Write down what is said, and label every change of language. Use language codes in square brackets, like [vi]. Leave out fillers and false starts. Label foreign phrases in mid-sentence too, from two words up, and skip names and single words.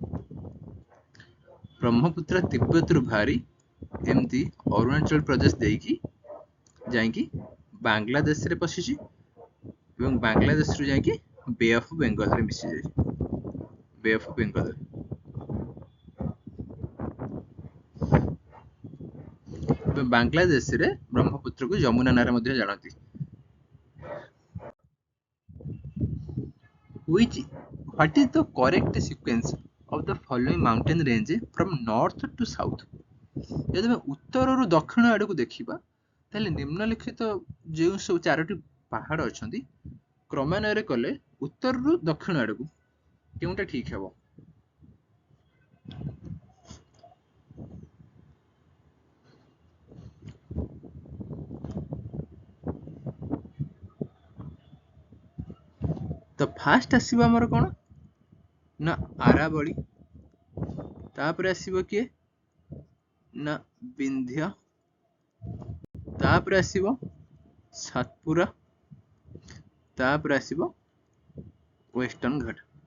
[or] ବ୍ରହ୍ମପୁତ୍ର ତିବ୍ବତରୁ ବାହାରି ଏମିତି ଅରୁଣାଚଳ ପ୍ରଦେଶ ଦେଇକି ଯାଇକି ବାଂଲାଦେଶରେ ପଶିଛି ଏବଂ ବାଂଲାଦେଶରୁ ଯାଇକି ବେ ଅଫ୍ ବେଙ୍ଗଲରେ ମିଶିଯାଇଛି। ବେ ଅଫ୍ ବେଙ୍ଗଲରେ ବାଂଲାଦେଶରେ ବ୍ରହ୍ମପୁତ୍ରକୁ ଯମୁନା ନାଁରେ ମଧ୍ୟ ଜାଣନ୍ତି। [en] What is the correct sequence of the following mountain range from north to south? [or] ଯଦି ଆମେ ଉତ୍ତରରୁ ଦକ୍ଷିଣ ଆଡକୁ ଦେଖିବା ତାହେଲେ ନିମ୍ନଲିଖିତ ଯେଉଁ ସବୁ 4ଟି ପାହାଡ଼ ଅଛନ୍ତି କ୍ରମାନ୍ୱୟରେ କଲେ ଉତ୍ତରରୁ ଦକ୍ଷିଣ ଆଡ଼କୁ କେଉଁଟା ଠିକ୍ ହେବ? ତ ଫାଷ୍ଟ ଆସିବ ଆମର କଣ ନା ଆରାବଳୀ, ତାପରେ ଆସିବ କିଏ ନା ବିନ୍ଧ୍ୟ, ତାପରେ ଆସିବ ସାତପୁରା, ତାପରେ ଆସିବ ୱେଷ୍ଟର୍ଣ୍ଣ ଘାଟ।